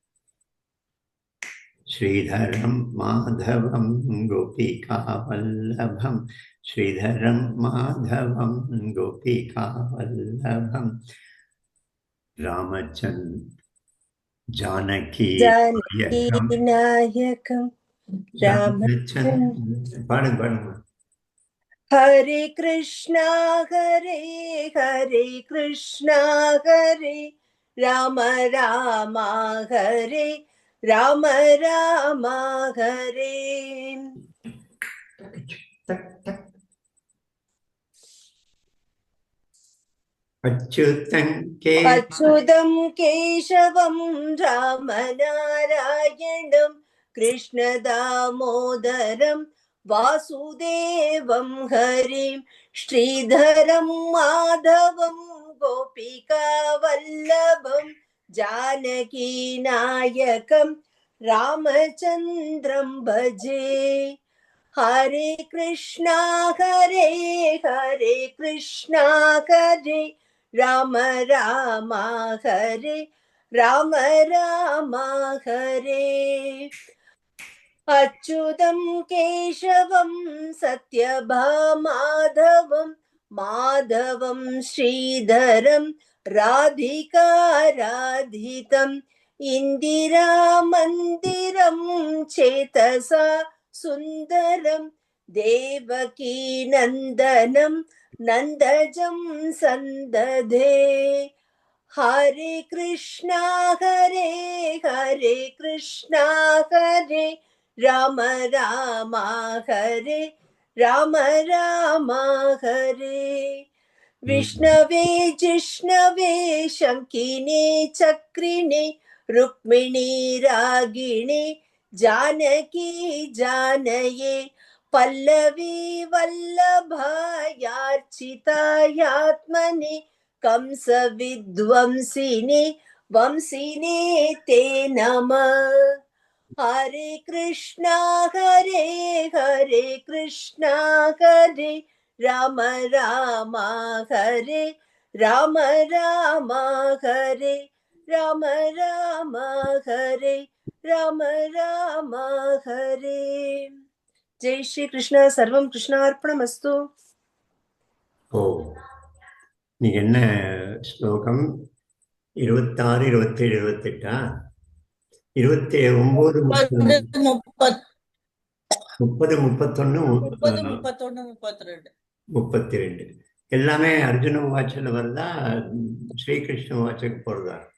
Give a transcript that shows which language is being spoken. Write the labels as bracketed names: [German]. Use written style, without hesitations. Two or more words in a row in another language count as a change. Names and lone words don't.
[Sanskrit] श्रीधरं माधवं गोपिकावल्लभं श्रीधरं माधवं गोपिकावल्लभं रामचन्द्र जानकी नायकं [Tamil] रामचन्द्र पाடுங்க [Sanskrit] हरे कृष्णा हरे कृष्णा हरे राम राम हरे राम राम हरे अच्युतं केशवं रामनारायणं कृष्णदामोदरं वासुदेवं हरिं श्रीधरं माधवं गोपिकावल्लभं जानकीनायकं रामचन्द्रं भजे। हरे कृष्णा हरे राम राम हरे राम राम हरे अच्युतं केशवं सत्यभामाधवं माधवं श्रीधरं राधिकाराधितम् इन्दिरामन्दिरं चेतसा सुन्दरं देवकी नन्दनं नन्दजं सन्दधे हरे कृष्णा हरे राम राम हरे राम राम हरे विष्णवे जिष्णवे शङ्किने चक्रिणे रुक्मिणी रागिणे जानकी जानये पल्लवी वल्लभायार्चितायात्मने कंस विध्वंसिने वंसिने ते नमः। हरे कृष्णा हरे राम राम हरे राम राम हरे राम राम हरे राम राम हरे। जय श्री कृष्ण। सर्वं कृष्णार्पणमस्तु। [Tamil] ओ நீங்க என்ன ஸ்லோகம் 26 27 28 29 30 31 32 எல்லாமே அர்ஜுன வாட்சில் வருதா ஸ்ரீகிருஷ்ண வாட்சுக்கு போறதா